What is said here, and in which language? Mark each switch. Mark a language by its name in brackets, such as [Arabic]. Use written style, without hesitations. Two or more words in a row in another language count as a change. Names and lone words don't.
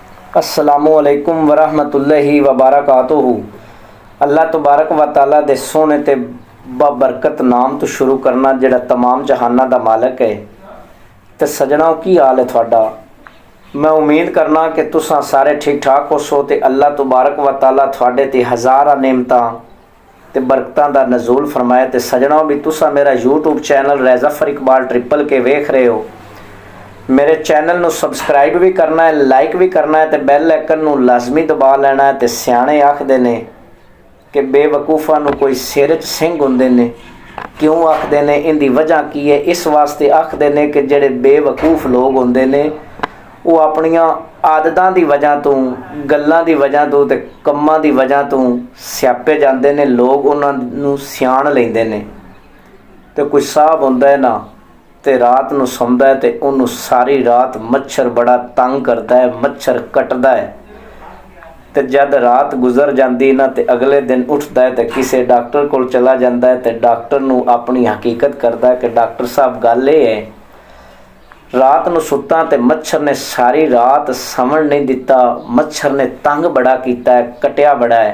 [Arabic] السلام علیکم ورحمۃ اللہ وبرکاتہ. اللہ تبارک و تعالیٰ [Punjabi] دے سوہنے تے بابرکت نام توں شروع کرنا جیہڑا تمام جہاناں دا مالک ہے. تو سجنو کی حال ہے تھوڑا. میں امید کرنا کہ تساں سارے ٹھیک ٹھاک ہو سو تے [Arabic] اللہ تبارک و تعالیٰ [Punjabi] تھوڑے تے ہزاراں نعمتاں تے برکتاں دا نزول فرمائے. تے سجنو بھی تساں میرا یوٹیوب چینل رضفر اقبال ٹرپل کے ویکھ رہے ہو. میرے چینل نوں سبسکرائب بھی کرنا ہے، لائک بھی کرنا ہے، تو [English] bell icon [Punjabi] نوں لازمی دبا لینا ہے. تو سیانے آکھدے نے کہ بیوقوفاں نوں کوئی سر چ سنگ ہوندے نے. کیوں آکھدے نے، اینہاں دی وجہ کی ہے؟ اس واسطے آکھدے نے کہ جیہڑے بیوقوف لوک ہوندے نے او اپنیاں عادتاں دی وجہ توں، گلاں دی وجہ توں تے کماں دی وجہ توں سیانے جاندے نے. لوک اوہناں نوں سیان لیندے نے. تو کوئی صاحب ہوندا ہے نا، تو رات نوں سوندا ہے تو اوہنوں ساری رات مچھر بڑا تنگ کردا ہے، مچھر کٹدا ہے. [Urdu] تو جب رات گزر جاتی نا، تو اگلے دن اٹھتا ہے تو کسی ڈاکٹر کو چلا جاتا ہے. [Punjabi] تو ڈاکٹر نوں اپنی حقیقت کردا ہے کہ ڈاکٹر صاحب گل ایہہ ہے، رات نوں سُتا تو مچھر نے ساری رات سون نہیں دتا، مچھر نے تنگ بڑا کیتا ہے، کٹیا بڑا ہے.